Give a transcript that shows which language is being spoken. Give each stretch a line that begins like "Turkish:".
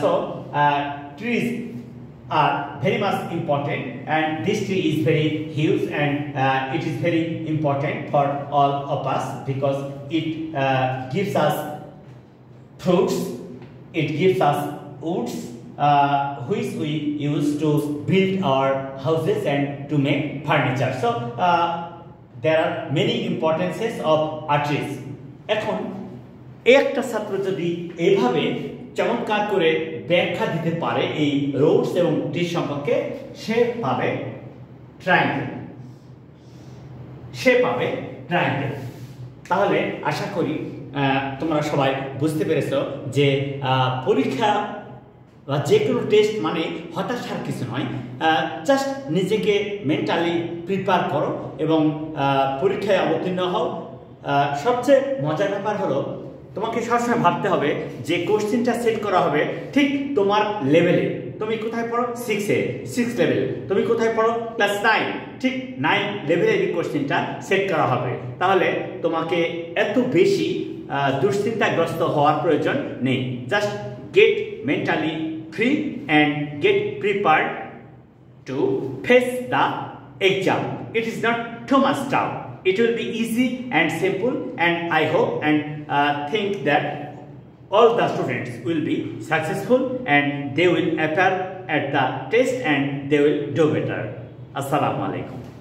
English: So trees are very much important, and this tree is very huge, and it is very important for all of us, because it gives us fruits, it gives us woods, which we use to build our houses and to make furniture. So there are many importances of trees.
Bangla: এখন একটা ছাত্র যদি এইভাবে চমৎকার করে ব্যাখ্যা দিতে পারে এই রোডস এবং ট্রি সম্পর্কে, সে পাবে ট্রায়াঙ্গেল, সে পাবে ট্রায়াঙ্গেল। তাহলে আশা করি তোমরা সবাই বুঝতে পেরেছো যে পরীক্ষা বা যে কোনো টেস্ট মানে হতাশার কিছু নয়, জাস্ট নিজেকে মেন্টালি প্রিপেয়ার করো এবং পরীক্ষায় অবতীর্ণ হও। সবচেয়ে মজার ব্যাপার হলো তোমাকে সবসময় ভাবতে হবে যে কোশ্চেনটা সেট করা হবে ঠিক তোমার লেভেলে। তুমি কোথায় পড়ো? 6 লেভেল। তুমি কোথায় পড়ো? ক্লাস 9, ঠিক 9 লেভেলের এই কোশ্চেনটা সেট করা হবে। তাহলে তোমাকে এত বেশি দুশ্চিন্তাগ্রস্ত হওয়ার প্রয়োজন নেই।
English: Just get mentally free and get prepared to face the exam. It is not too much tough. It will be easy and simple, and I hope and think that all the students will be successful and they will appear at the test and they will do better. Assalamu alaikum.